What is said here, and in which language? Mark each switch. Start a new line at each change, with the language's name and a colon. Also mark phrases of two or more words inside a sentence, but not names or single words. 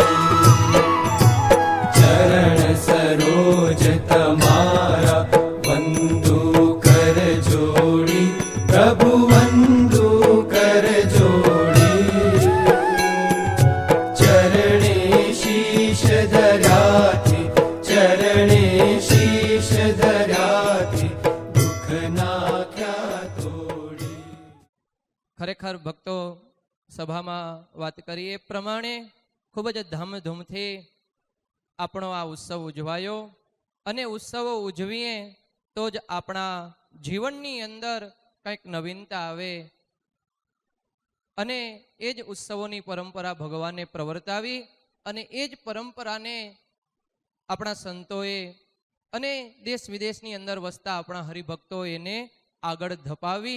Gujarati: ચરણ સરોજ તમારા વંદુ કર જોડી, પ્રભુ વંદુ કર જોડી। ચરણે શીશ ધર્યાથી, ચરણે શીશ ધર્યાથી, દુખ નાખ્યા તોડી। ખરેખર ભક્તો સભામાં વાત કરી એ પ્રમાણે ખૂબ જ ધામધૂમથી આપણો આ ઉત્સવ ઉજવાયો અને ઉત્સવો ઉજવીએ તો જ આપણા જીવનની અંદર કંઈક નવીનતા આવે અને એ જ ઉત્સવોની પરંપરા ભગવાને પ્રવર્તાવી અને એ જ પરંપરાને આપણા સંતોએ અને દેશ વિદેશની અંદર વસતા આપણા હરિભક્તો એને આગળ ધપાવી।